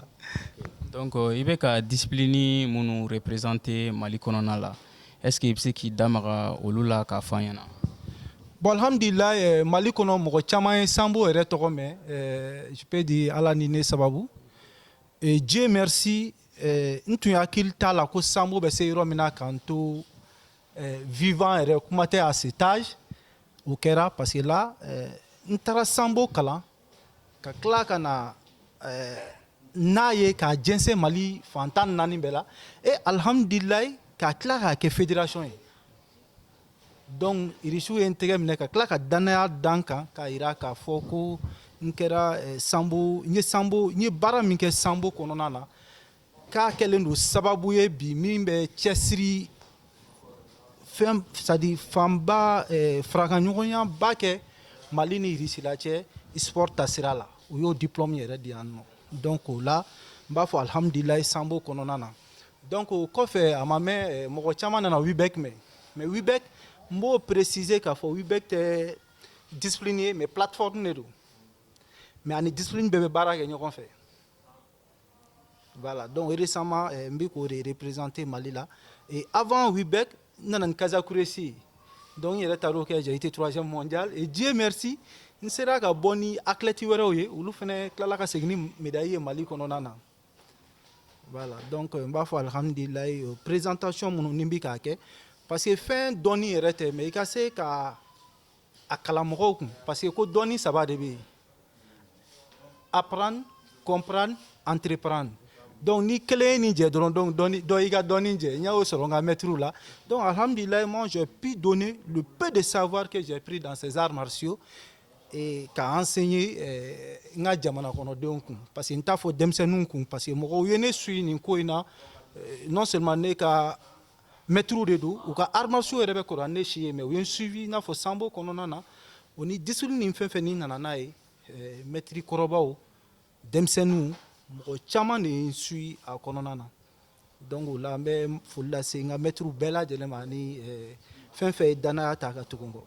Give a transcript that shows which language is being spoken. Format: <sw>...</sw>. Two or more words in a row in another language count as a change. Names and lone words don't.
<bm>donc i bɛ ka discipline minnu représenter Mali kɔnɔna la</bm> <fr>est ce que</fr> <bm>i bɛ se k'i da maga olu la k'a fɔ an ɲɛna? Bon alhamdulilayi Mali kɔnɔ mɔgɔ caman ye Sambo yɛrɛ tɔgɔ mɛn</bm> <fr>je peux dire</fr> <bm>ala ni ne sababu</bm> <fr>et Dieu merci</fr> <bm>n tun hakili t'a la ko Sambo bɛ se yɔrɔ min na k'an to vivant yɛrɛ kuma tɛ</bm> <fr>à cet âge</fr> <bm>o kɛra</bm> <fr>parce que</fr> <bm>là n taara Sambo kalan ka tila ka na n'a ye k'a jɛnsɛn Mali fan 14 bɛɛ la et alhamdulilayi k'a tila k'a kɛ fédération ye donc irisiw ye n tɛgɛ minɛ ka tila ka danaya dan kan k'a jira k'a fɔ ko n kɛra Sambo n ye baara min kɛ Sambo kɔnɔna na k'a kɛlen don sababu ye bi min bɛ cɛsiri fɛn</bm> <fr>c'est à dire</fr> <bm>fanba farakanɲɔgɔnya ba kɛ Mali ni Irisila cɛ sport taasira la u y'o diplôme yɛrɛ di yan nɔ donc o la n b'a fɔ alhamdulilayi Sambo kɔnɔna na donc o kɔfɛ a ma mɛn mɔgɔ caman nana Wibek mɛn mais Wibek n b'o préciser k'a fɔ Wibek tɛ discipline ye</bm> <fr>mais plateforme</fr> <bm>de don mais ani discipline bɛɛ bɛ baara kɛ ɲɔgɔn fɛ</bm> <fr>voilà donc</fr> <bm>récemment n bɛ k'o de représenter Mali la</bm> <fr>et avant</fr> <bm>Wibek n nana ni Kazakuresi ye donc n yɛrɛ taar'o kɛ</bm> <fr>j'ai été 3e mondial et Dieu merci</fr> <bm>n sera ka bɔ ni athlète wɛrɛw ye olu fana tilala ka segin ni médaille ye Mali kɔnɔna na</bm> <fr>voilà donc</fr> <bm>n b'a fɔ alhamdulilayi présentation minnu ni n bɛ k'a kɛ</bm> <fr>parce que</fr> <bm>fɛn dɔnni yɛrɛ tɛ mais i ka se ka a kalan mɔgɔw kun</bm> <fr>parce que</fr> <bm>ko dɔnni saba de bɛ yen</bm> <fr>apprendre comprendre entreprendre donc</fr> <bm>ni kelen ye nin jɛ dɔrɔn donc dɔ y'i ka dɔnni jɛ n y'o sɔrɔ n ka maître la donc alhamdulilayi</bm> <fr>moi j'ai pu donner le peu de savoir que j'ai pris dans ces arts martiaux et</fr> <bm>ka enseigner n ka jamana kɔnɔdenw kun</bm> <fr>parce que</fr> <bm>n t'a fɔ denmisɛnninw kun</bm> <fr>parce que</fr> <bm>mɔgɔw ye ne suit nin ko in na</bm> <fr>non seulement</fr> <bm>ne ka maître de don u ka</bm> <fr>arts martiaux</fr> <bm>yɛrɛ bɛ kɔrɔ ne si ye mais u ye n suivi i n'a fɔ Sambo kɔnɔna na o ni discipline ni fɛn fɛn ni nana n'a ye maître kɔrɔbaw denmisɛnninw mɔgɔ caman de ye n suit a kɔnɔna na donc o la n bɛ foli lase n ka maître bɛɛ lajɛlen ma ni fɛn fɛn ye danaya ta ka tugun kɔ.</bm>